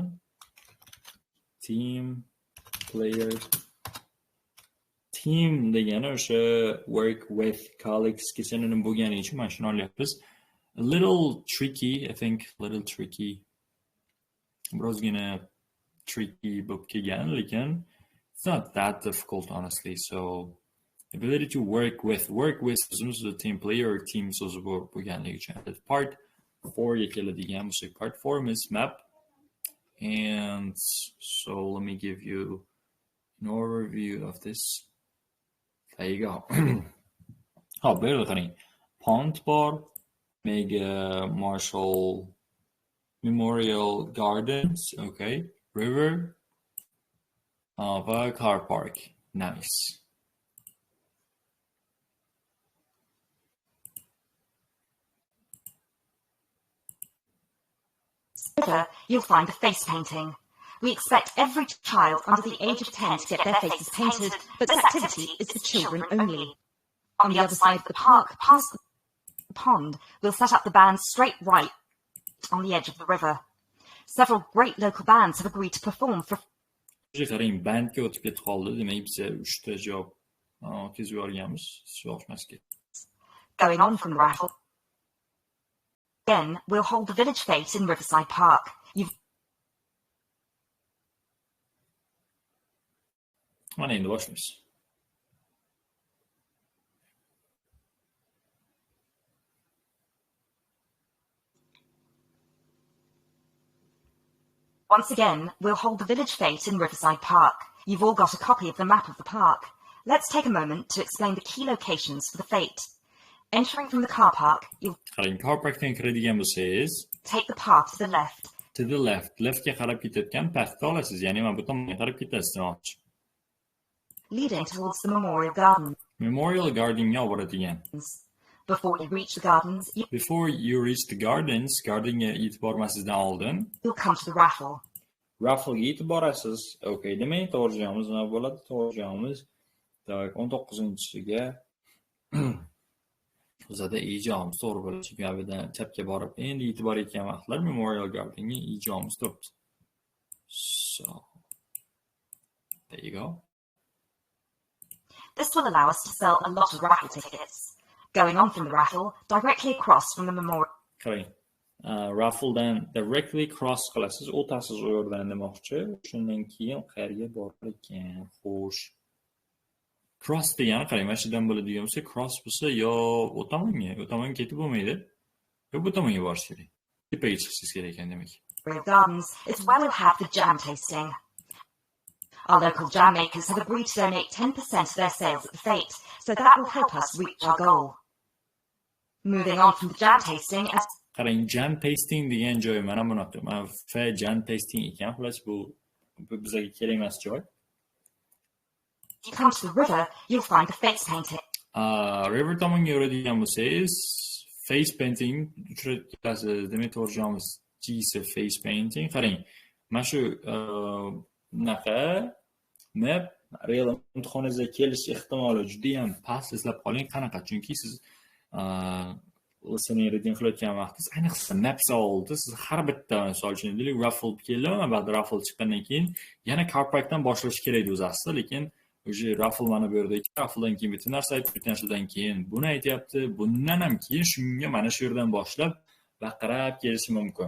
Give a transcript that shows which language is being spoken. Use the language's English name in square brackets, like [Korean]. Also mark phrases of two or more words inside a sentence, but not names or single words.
[English] Team player. [Uzbek] Team degani o'sha [English] work with colleagues [Uzbek] ga sinonim bo'lgani uchun mana shuni olyapmiz. [English] A little tricky, I think, little tricky. [Uzbek] Birozgina tricky bo'lib kelgan, lekin [English] it's not that difficult, honestly. So, ability to work with so'zimiz team player or team [Uzbek] so'zi bo'lganligi uchun. Part 4 ga keladigan bo'lsa, [English] part 4 is map. And so, let me give you an overview of this. There you go. [Uzbek] Oh, bu yerda qarang. Pond bor, Mega Marshall Memorial Gardens, okay. [English] River, va car park. Nice. You'll find a face painting. We expect every child under the age of 10 to get their faces painted, but this activity is for children only. On the other side of the park, past the pond, we'll set up the band straight right on the edge of the river. Several great local bands have agreed to perform for... [Uzbek] Qarang, bandga o'tib ketib qoldi. Demak, biz 3 ta javob o'tkazib yuborganmiz. Yo'qmasga. [English] Going on from the raffle. Again, we'll hold the village fete in Riverside Park. [Uzbek] Mana endi boshlaymiz. [English] Once again, we'll hold the village fete in Riverside Park. You've all got a copy of the map of the park. Let's take a moment to explain the key locations for the fete. Entering from the car park, you'll [Uzbek] car parkdan kiradigan bo'lsangiz, [English] take the path to the left. To the left. [Uzbek] Leftga qarab ketayotgan pathni olasiz, ya'ni mana bu tomonga qarab ketasiz demoqchi. [English] Leading towards the Memorial Garden. [Uzbek] Memorial Gardenga olib boradigan. [English] Before you reach the gardens, [Uzbek] gardenga yetib bormasizdan oldin, [English] you'll come to the raffle. [Uzbek] Rafflega yetib borasiz. Okay, demak, to'g'ri javobimiz nima bo'ladi? To'gri javobimiz 19-siga o'zida ijomimiz to'g'ri bo'ladi. Chunki bu yerdan chapga borib, endi yetib borayotgan vaqtlar Memorial Gardenga ijomimiz turibdi. [English] So, there you go. This will allow us to sell a lot of raffle tickets. Going on from the raffle, directly across from the memorial. [Uzbek] Qarang, raffledan [English] directly cross [Uzbek] qilasiz, o'tasiz u yerdan demoqchi. Shundan keyin qayerga borar ekan? Xo'sh. Cross degani qarang, mana shu yerdan bo'ladigan bo'lsa, cross bo'lsa yo o'tamonga ketib bo'lmaydi. Yo bu tomonga borish kerak. Tepaga chiqishingiz kerak ekan demak. [English] Gardens, it's where we'll have the jam tasting. Our local jam makers have agreed to donate 10% of their sales at the fete, so that will help us reach our goal. Moving on from the jam tasting, [Uzbek] qarang, [English] jam tasting [Uzbek] degan joy mana bunaqa. Mana [English] jam tasting [Uzbek] ekan, xullas bu bizga kerak emas joy. [English] You come to the river, you'll find the face painting. [Uzbek] River tomonga yuradigan bo'lsangiz, [English] face painting [Uzbek] uchraysiz. Demak, to'g'ri javobimiz C, [English] face painting. [Uzbek] Qarang, mana shu bunaqa map real imtihoningizga kelish ehtimoli juda ham past. Eslab qoling qanaqa, chunki siz [English] listening reading [Uzbek] qilayotgan vaqtingiz, ayniqsa map savolda siz har bitta misol uchun deylik raffle keldi, ba'zi raffle chiqqandan keyin yana car parkdan boshlash kerak edi o'zi aslida, lekin o'sha raffle mana bu yerda raffledan keyin bitta narsa aytib o'tgandan keyin buni aytyapti, bundan ham keyin shunga mana shu yerdan boshlab baqirab kelishi mumkin.